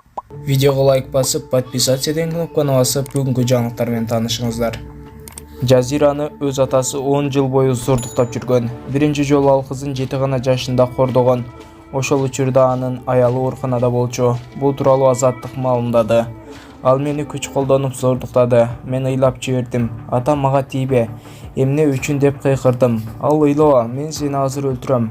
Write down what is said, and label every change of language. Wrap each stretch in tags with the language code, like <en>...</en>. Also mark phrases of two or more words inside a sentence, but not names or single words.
<kk>Видеоға лайк басып, подписаться деген кнопканы басып, бүгінгі жаңалықтармен танышыңыздар.</kk> <ky>Жазираны өз атасы 10 жыл бойы зордуктап жүргөн. Биринчи жолу ал кызын 7 гана жашында кордогон. Ошол учурда анын аялы ооруканада болчу. Бул тууралуу Азаттык маалымдады. Ал мени күч колдонуп зордуктады. Мен ыйлап жибердим. Атам мага тийбе. Эмне үчүн деп кыйкырдым. Ал ыйлоо, мен сени азыр өлтүрөм.</ky>